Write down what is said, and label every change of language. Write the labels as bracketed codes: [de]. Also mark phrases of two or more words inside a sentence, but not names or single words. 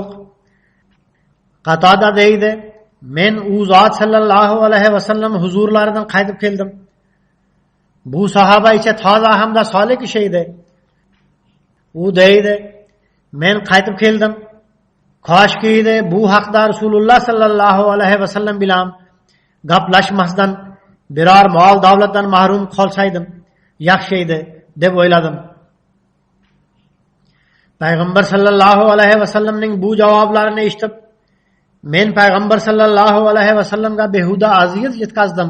[uz] Qatoda deydi: "Men u zot [ar] صلى الله عليه وسلم [uz] huzurlaridan qaytib keldim. Bu sahoba ichi toza hamda solih kishi edi. U deydi: men qaytib keldim. Xoş kiydi bu haqda [ar] رسول الله صلى الله عليه وسلم [uz] bilan gaplashmasdan biror mol davlatdan mahrum qolsaydim yaxshi edi deb o'yladim. Payg'ambar [ar] صلى الله عليه وسلم [uz] bu javoblarini eshitib, men payg'ambar [ar] صلى الله عليه وسلم [uz] behuda aziyat yetkazdim.